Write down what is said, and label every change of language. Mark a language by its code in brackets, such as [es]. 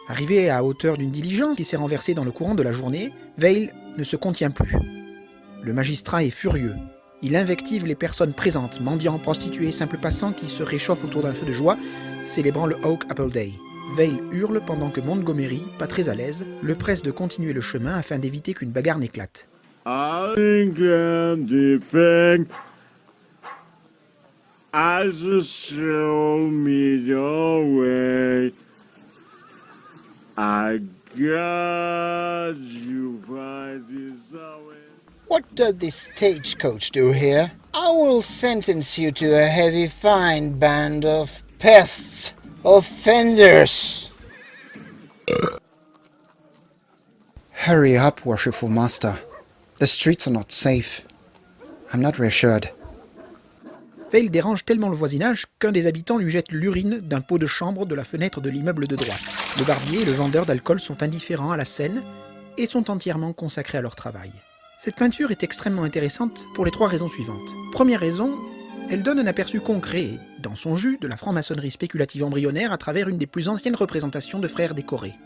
[fr] Arrivé à hauteur d'une diligence qui s'est renversée dans le courant de la journée, Veil ne se contient plus. Le magistrat est furieux. Il invective les personnes présentes, mendiants, prostituées, simples passants qui se réchauffent autour d'un feu de joie, célébrant le Oak Apple Day. Veil hurle pendant que Montgomery, pas très à l'aise, le presse de continuer le chemin afin d'éviter qu'une bagarre n'éclate. [en] I can defend as you show me your way. I got you by this way. What does this stagecoach do here? I will sentence you to a heavy fine, band of pests, offenders. Hurry up, worshipful master. The streets are not safe. I'm not reassured. [fr] Veil dérange tellement le voisinage qu'un des habitants lui jette l'urine d'un pot de chambre de la fenêtre de l'immeuble de droite. Le barbier et le vendeur d'alcool sont indifférents à la scène et sont entièrement consacrés à leur travail. Cette peinture est extrêmement intéressante pour les 3 raisons suivantes. Première raison, elle donne un aperçu concret, dans son jus, de la franc-maçonnerie spéculative embryonnaire à travers une des plus anciennes représentations de frères décorés.